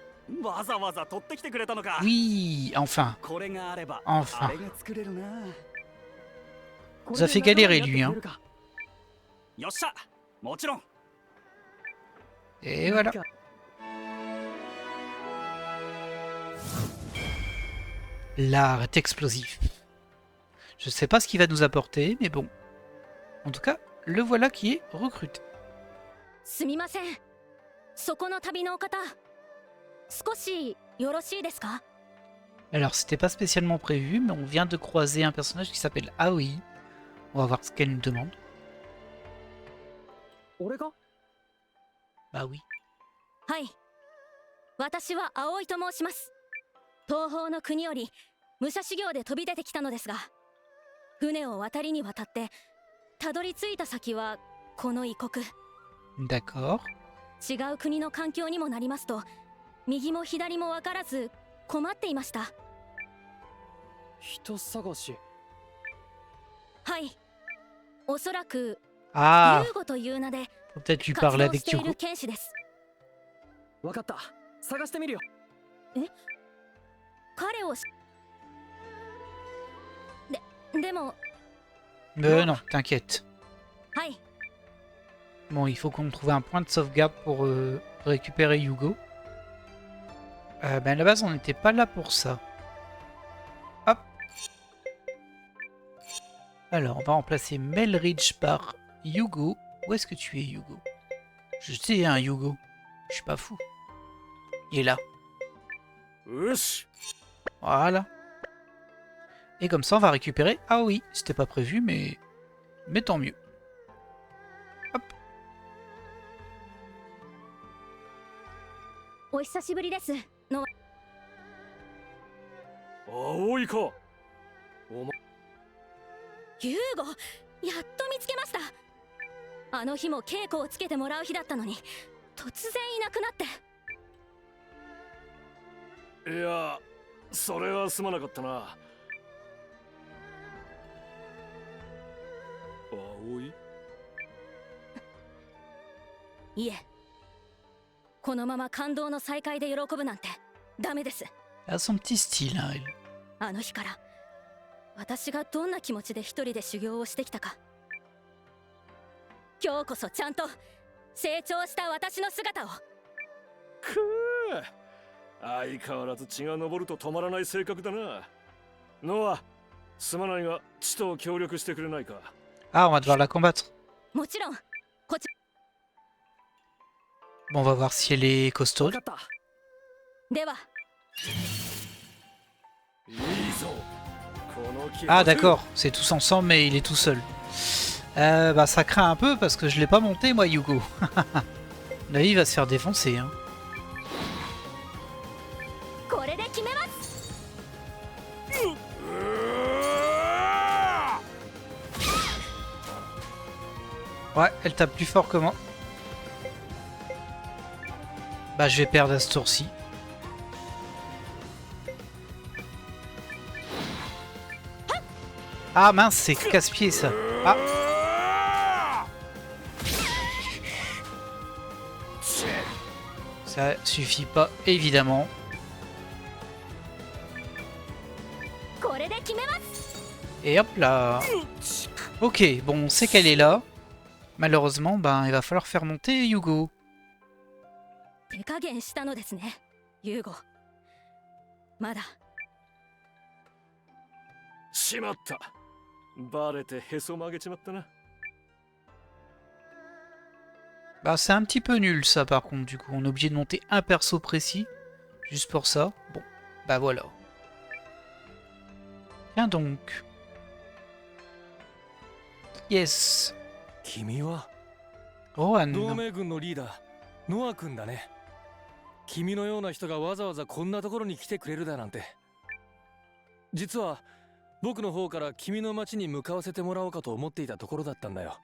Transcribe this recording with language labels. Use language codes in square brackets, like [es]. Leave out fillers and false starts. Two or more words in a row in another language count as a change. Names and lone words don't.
[ja] わざわざ取ってきてくれたのか。 [fr] Oui, enfin. [ja] これがあれば [fr] Enfin. [ja] あれが作れるな。 [fr] Ça fait galérer lui, hein. [ja] よっしゃ、もちろん。 [fr] Et voilà. L'art est explosif. Je sais pas ce qu'il va nous apporter, mais bon. En tout cas, le voilà qui est recruté. [ja] すみません。そこの旅のお方、少しよろしいですか？ [fr] Alors, c'était pas spécialement prévu, mais on vient de croiser un personnage qui s'appelle Aoi. On va voir ce qu'elle nous demande. [ja] 俺が？ [fr] Bah oui. [ja] はい。私は葵と申します。東方の国より武者修行で飛び出てきたのですが、船を渡りに渡ってたどり着いた先はこの異国。 [fr] D'accord. [ja] 違う国の環境にもなりますと、右も左も分からず困っていました。人探し。はい。おそらく [fr] Ah, [ja] ユーゴという名で [fr] faut peut-être lui [ja] 活 [fr] parler [ja] 動 [fr] avec [ja] してい Yugo. る剣士です。わかった。探してみるよ。彼をでも [fr] Non, t'inquiète. [ja] はい。 [fr] Bon, il faut qu'on trouve un point de sauvegarde pour récupérer Yugo. Ben à la base, on n'était pas là pour ça. Hop. Alors, on va remplacer Melridge par Yugo. Où est-ce que tu es, Yugo? Je sais, hein, Yugo. Je suis pas fou. Il est là. [ja] よし。 [fr] Voilà. Et comme ça, on va récupérer... Ah oui, c'était pas prévu, mais tant mieux. Hop. [ja] お久しぶりですの。葵か。ユーゴ、やっと見つけました。あの日も稽古をつけてもらう日だったのに、突然いなくなって。いや、それはすまなかったな。葵？いえ、このまま感動の再会で喜ぶなんてダメです。 [fr] Elle a son petit style, hein, elle. [ja] あの日から私がどんな気持ちで一人で修行をしてきたか、今日こそちゃんと成長した私の姿を。くー、相変わらず血が昇ると止まらない性格だな。ノア、すまないが血と協力してくれないか。 [fr] Ah, on va devoir la combattre. [ja] もちろんこち [fr] Bon, on va voir si elle est [ja] わ [fr] costaud. [ja] かった。では。いいぞ。この気 [fr] Ah, d'accord, c'est tous ensemble, mais il est tout seul. Bah, ça craint un peu parce que je l'ai pas monté, moi, Yugo. Là, il va se faire défoncer, hein. これで決めます。 Ouais, elle tape plus fort que moi. Bah, je vais perdre à ce tour-ci. Ah mince, c'est casse-pied ça. Ah. Ça suffit pas, évidemment. [ja] これで決めます。 [fr] Et hop là. Ok, bon, on sait qu'elle est là. Malheureusement, ben, il va falloir faire monter Yugo. [ja] 手加減したのですね、ユーゴ。まだ。しまった。バレてへそ曲げちまったな。 [fr] Bah, c'est un petit peu nul ça par contre, du coup. On est obligé de monter un perso précis. Juste pour ça. Bon, bah voilà. Tiens donc. Yes. [ja] 君は Rohan. 同盟軍のリーダー、ノア君だね。君のような人がわざわざこんなところに来てくれるだなんて。実は僕の方から君の町に向かわせてもらおうかと思っていたところだったんだよ。